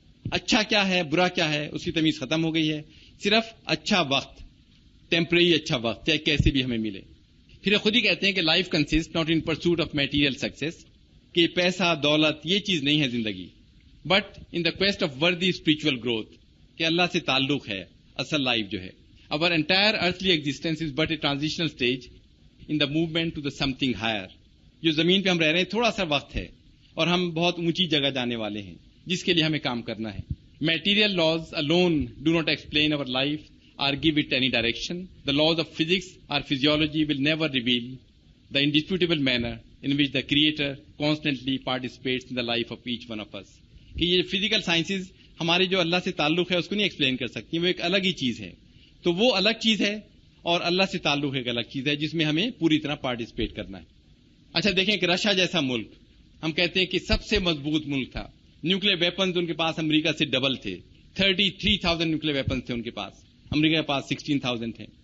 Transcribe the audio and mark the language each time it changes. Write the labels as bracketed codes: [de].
[ur] اچھا کیا ہے, برا کیا ہے, اس کی تمیز ختم ہو گئی ہے. صرف اچھا وقت, ٹیمپریری اچھا وقت, چاہے کیسے بھی ہمیں ملے. پھر خود ہی کہتے ہیں کہ [en] life consist not in pursuit of material success, [ur] کہ پیسہ دولت یہ چیز نہیں ہے زندگی, [en] but in the quest of worthy spiritual growth, [ur] کہ اللہ سے تعلق ہے اصل لائف جو ہے. [en] Our entire earthly existence is but a transitional stage in the movement to the something higher. [ur] جو زمین پہ ہم رہ رہے ہیں تھوڑا سا وقت ہے, اور ہم بہت اونچی جگہ جانے والے ہیں جس کے لیے ہمیں کام کرنا ہے. [en] Material laws alone do not explain our life or give it any direction. The laws of physics or physiology will never reveal the indisputable manner in which the Creator constantly participates in the life of each one of us. [ur] کہ یہ physical sciences ہمارے جو اللہ سے تعلق ہے اس کو نہیں explain کر سکتی، وہ ایک الگ ہی چیز ہے. تو وہ الگ چیز ہے اور اللہ سے تعلق ایک الگ چیز ہے جس میں ہمیں پوری طرح پارٹیسپیٹ کرنا ہے. اچھا دیکھیں کہ رشیا جیسا ملک ہم کہتے ہیں کہ سب سے مضبوط ملک تھا، نیوکلیر ویپنز ان کے پاس امریکہ سے ڈبل تھے، 33,000 نیوکلیر ویپنز تھے ان کے پاس، امریکہ کے پاس 16,000 تھے.